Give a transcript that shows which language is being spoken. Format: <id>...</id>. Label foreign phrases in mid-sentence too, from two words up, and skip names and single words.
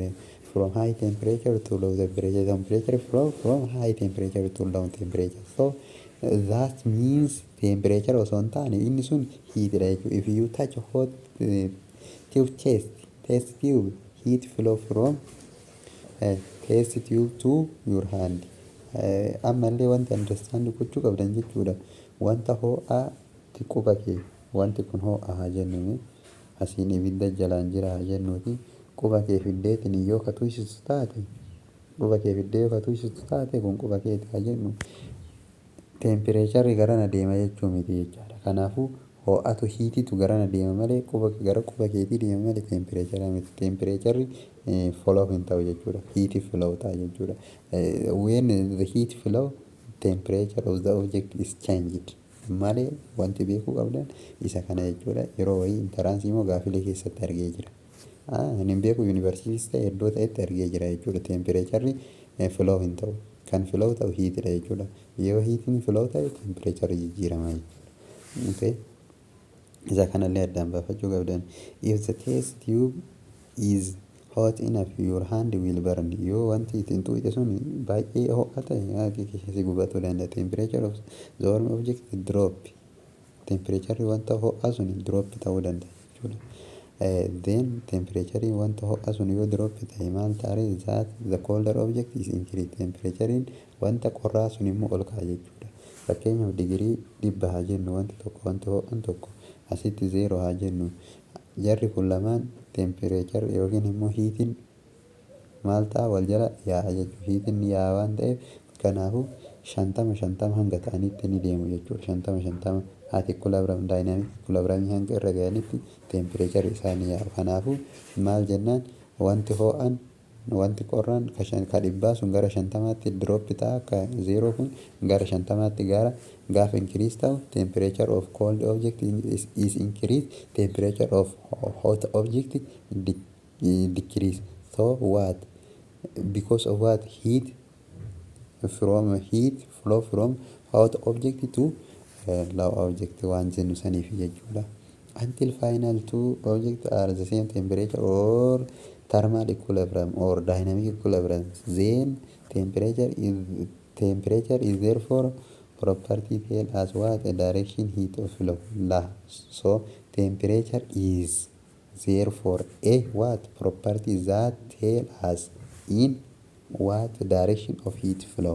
<en>From high temperature to low temperature from high temperature to low temperature.</en> <om>So that means temperature osoo hin taane inni sun heat dha jechuudha.</om> <en>If you touch a hot tube test tube, heat flow from test tube to your hand.</en> <om>Ammallee wanti understand gochuu qabdan jechuudha. Wanta ho'aa quba kee wanti kun ho'aa haa jennuuni asiin ibidda jalaan jira haa jennuuti quba kee fiddeetiin yoo ka tuysistu taate quba kee fiddee yoo ka tuysistu taate kun quba keeti haa jennu. Temperature garana deema jechuu miti jechaadha. Kanaafuu ho'atu hiititu garana deema malee gara quba keetii deema malee temperature miti.</om> <en>Temperature flow</en> <om>hin ta'u jechuudha.</om> <en>Heat flow</en> <om>ta'a jechuudha.</om> <en>When the heat flow, temperature of the object is changed.</en> <om>Malee wanti beekuu qabdan isa kana jechuudha. Yeroo wayii intaraansii immoo gaafilee keessatti argee jira. Hin beeku yuunivarsiitiis ta'e iddoo ta'etti argee jira jechuudha.</om> <en>Temperature flow</en> <om>hin ta'u. Kan flow ta'u hiitidha jechuudha. Yoo hiitiin flow ta'e temperature jijjiirama jechuudha. Okay. Isa kanallee addaan baafachuu qabdan.</om> <en>If the test tube is hot enough, your hand will burn.</en> <om>Yoo wanti ittiin tuqxe sun baay'ee ho'a ta'e keessi gubatuu danda'a.</om> <en>Temperature of the warm object drop.</en> <om>Temperature wanta ho'a sun drop ta'uu danda'a jechuudha.</om> <en>Then temperature</en> <om>wanta ho'a sun yoo</om> <en>drop</en> <om>ta'e maal taare</om> <en>that the colder object is increased.</en> <om>Temperature wanta qorraa sun immoo ol ka'a jechuudha. Fakkeenyaaf digirii 100 haa jennu wanti ho'aan tokko asitti 0 haa jennu. Jarri kun lamaan temperature yookiin immoo hiitiin maal ta'a wal jala yaa'a jechuudha. Hiitiin yaa'a waan ta'eef kanaafuu 50 hanga ta'anitti ni deemu jechuudha. 50 ati</om> <en>dynamic equilibrium</en> <om>hanga irra ga'anitti temperature isaanii yaa'a. Kanaafuu maal jennaan wanti ho'aan wanti qorraan ka dhibbaa sun gara 50tti drop ta'a ka 0 kun gara 50tti gaafa increase ta'u</om> <en>temperature of cold object is increased, temperature of hot object decrease. So what? Because of what? Heat flow from hot object to low object</en> <om>waan jennu saniif jechuudha.</om> <en>Until final two objects are the same temperature or thermal equilibrium or dynamic equilibrium, then temperature is therefore property tell us what a direction heat of flow. So temperature is therefore a what property that tell us in what direction of heat flow.</en>